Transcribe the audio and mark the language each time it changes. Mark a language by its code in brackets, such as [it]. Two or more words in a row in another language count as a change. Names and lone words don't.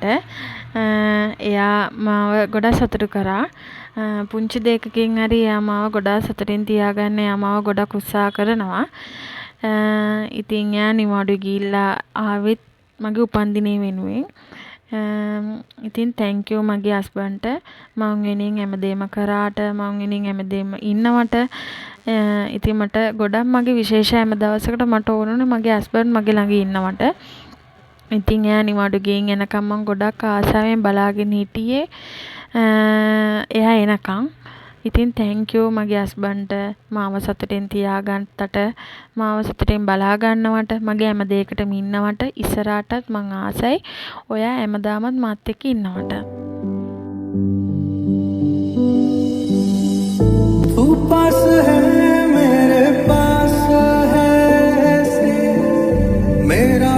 [si] එයා මාව ගොඩක් සතුටු කරා. පුංචි දෙයකකින් හරි එයා මාව ගොඩක් සතුටින් තියාගන්න එයා මාව ගොඩක් උත්සාහ කරනවා. ඉතින් එයා නිවාඩු ගිහිල්ලා ආවෙත් මගේ උපන්දිනේ වෙනුවෙන්. ඉතින් [en] thank you [si] මගේ හස්බන්ඩ්ට මං වෙනින් හැමදේම කරාට මං වෙනින් හැමදේම ඉන්නවට. ඉතින් මට ගොඩක් මගේ විශේෂ හැම දවසකට මට ඕනුනේ මගේ හස්බන්ඩ් මගේ ළඟ ඉන්නවට. ඉතින් එයා නිවාඩු ගිහින් එනකම් මං ගොඩක් ආසාවෙන් බලාගෙන හිටියේ. එයා එනකම්. ඉතින් [en] thank you [si] මගේ හස්බන්ඩ්ට මාව සතුටින් තියාගන්නට මාව සතුටින් බලා ගන්නවට මගේ හැම දෙයකටම ඉන්නවට ඉස්සරහටත් මං ආසයි ඔයා හැමදාමත් මාත් එක්ක ඉන්නවට. [hi] तू पास है मेरे पास है ऐसे मेरा